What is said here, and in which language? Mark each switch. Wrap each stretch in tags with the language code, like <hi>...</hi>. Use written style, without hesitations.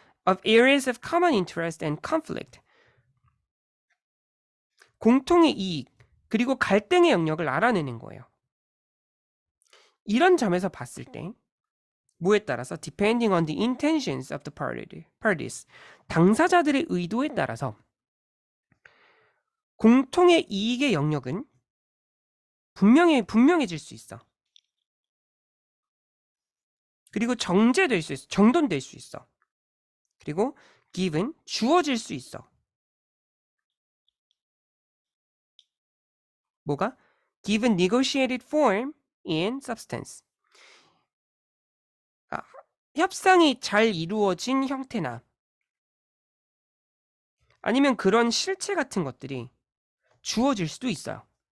<en>of areas of common interest and conflict.</en> <ko>공통의 이익, 그리고 갈등의 영역을 알아내는 거예요. 이런 점에서 봤을 때 뭐에 따라서</ko> <en>depending on the intentions of the parties,</en> <ko>당사자들의 의도에 따라서 공통의 이익의 영역은 분명해질 수 있어. 그리고 정제될 수 있어. 정돈될 수 있어. 그리고 given, 주어질 수 있어. 뭐가?</ko> <en>given negotiated form in substance.</en> <ko>아, 협상이 잘 이루어진 형태나 아니면 그런 실체 같은 것들이 주어질 수도 있어요.</ko>